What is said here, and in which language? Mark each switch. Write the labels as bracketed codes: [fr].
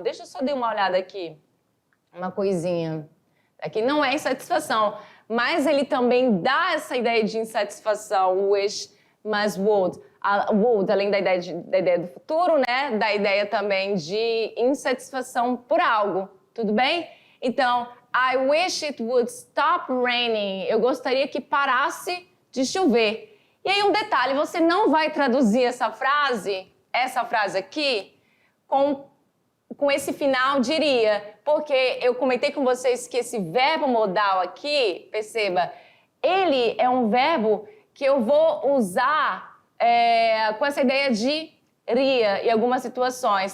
[pt] Deixa eu só dar uma olhada aqui. Uma coisinha. Aqui não é insatisfação, mas ele também dá essa ideia de insatisfação, wish, mas would. Would, além da ideia do futuro, né? Da ideia também de insatisfação por algo. Tudo bem? Então, [en] I wish it would stop raining. [pt] Eu gostaria que parasse de chover. E aí um detalhe, você não vai traduzir essa frase aqui, com esse final diria, porque eu comentei com vocês que esse verbo modal aqui, perceba, ele é um verbo que eu vou usar com essa ideia de ria em algumas situações.